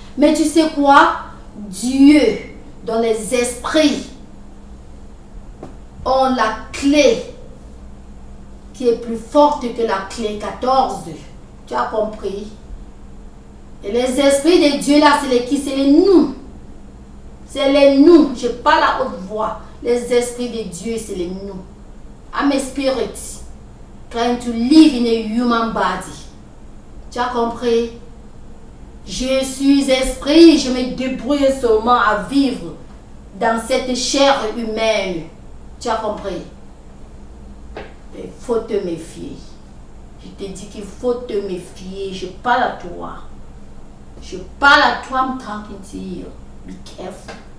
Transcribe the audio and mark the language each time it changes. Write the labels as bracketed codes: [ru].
[fr] Mais tu sais quoi? Dieu, dans les esprits, ont la clé qui est plus forte que la clé 14. Tu as compris? Et les esprits de Dieu là, c'est les qui? C'est les nous. C'est les nous. Je parle à haute voix. Les esprits de Dieu, c'est les nous. [en] I'm a spirit trying to live in a human body. [fr] Tu as compris? Je suis esprit, je me débrouille seulement à vivre dans cette chair humaine. Tu as compris? Il faut te méfier. Je te dis qu'il faut te méfier. Je parle à toi. Je parle à toi, [en] I'm talking to you. Be careful.